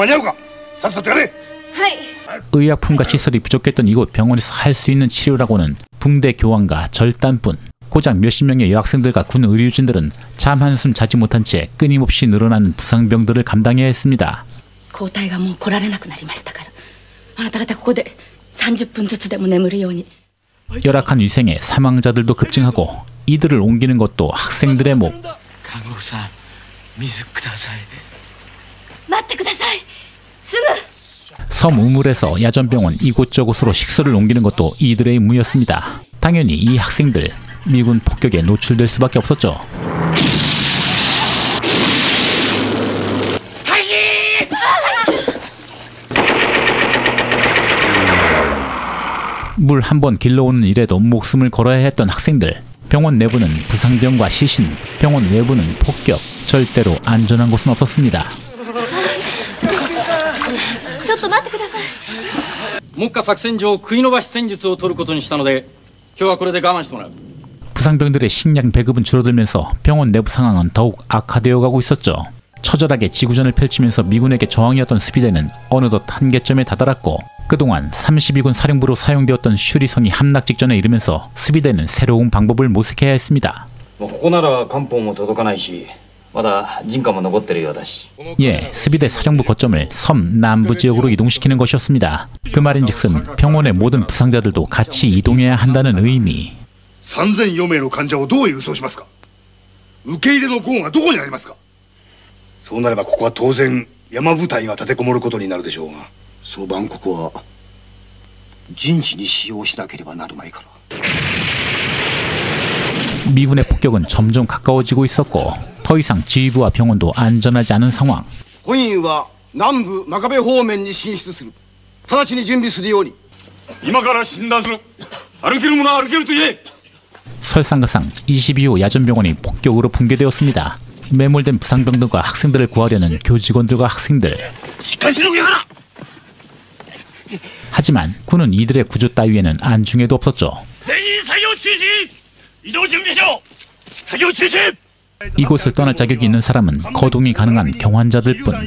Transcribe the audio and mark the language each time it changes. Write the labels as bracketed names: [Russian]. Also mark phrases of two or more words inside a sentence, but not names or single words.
[Korean] 의약품과 시설이 부족했던 이곳 병원에서 할 수 있는 치료라고는 붕대 교환과 절단뿐. 고작 몇십 명의 여학생들과 군 의료진들은 잠 한숨 자지 못한 채 끊임없이 늘어나는 부상병들을 감당해야 했습니다. [Japanese] 交代がもう来られなくなりましたから、あなた方ここで30分ずつでも眠るように。 [Korean] 열악한 위생에 사망자들도 급증하고 이들을 옮기는 것도 학생들의 목. [Japanese] 看護婦さん、水ください。待ってください。すぐ。 [Korean] 섬 우물에서 야전병원 이곳저곳으로 식수를 옮기는 것도 이들의 임무였습니다. 당연히 이 학생들 미군 폭격에 노출될 수밖에 없었죠. 물 한 번 길러오는 일에도 목숨을 걸어야 했던 학생들. 병원 내부는 부상병과 시신, 병원 외부는 폭격. 절대로 안전한 곳은 없었습니다. [Japanese] ちょっと待ってください。目下作戦上食い延ばし戦術を取ることにしたので、今日はこれで我慢してもらう。 [Korean] 부상병들의 식량 배급은 줄어들면서 병원 내부 상황은 더욱 악화되어 가고 있었죠. 처절하게 지구전을 펼치면서 미군에게 저항이었던 수비대는 어느덧 한계점에 다다랐고 그동안 32군 사령부로 사용되었던 슈리성이 함락 직전에 이르면서 수비대는 새로운 방법을 모색해야 했습니다. [Japanese] ここなら艦砲も届かないし、まだ人家も残ってるようだし。 [Korean] 예, 수비대 사령부 거점을 섬 남부 지역으로 이동시키는 것이었습니다. 그 말인즉슨 병원의 모든 부상자들도 같이 이동해야 한다는 의미. [Japanese] 3004 名の患者をどう輸送しますか。受け入れの壕がどこにありますか。そうなればここは当然山部隊が立てこもることになるでしょうが、総番ここは陣地に使用しなければなるまいから。 [Korean] 미군의 폭격은 점점 가까워지고 있었고 더 이상 지휘부와 병원도 안전하지 않은 상황. [Japanese] 本院は南部真壁方面に進出する。直ちに準備するように。今から診断する。歩ける者は歩けると言え。 [Korean] 설상가상 22호 야전병원이 폭격으로 붕괴되었습니다. 매몰된 부상병들과 학생들을 구하려는 교직원들과 학생들. 하지만 군은 이들의 구조 따위에는 안중에도 없었죠. 이곳을 떠날 자격이 있는 사람은 거동이 가능한 경환자들뿐.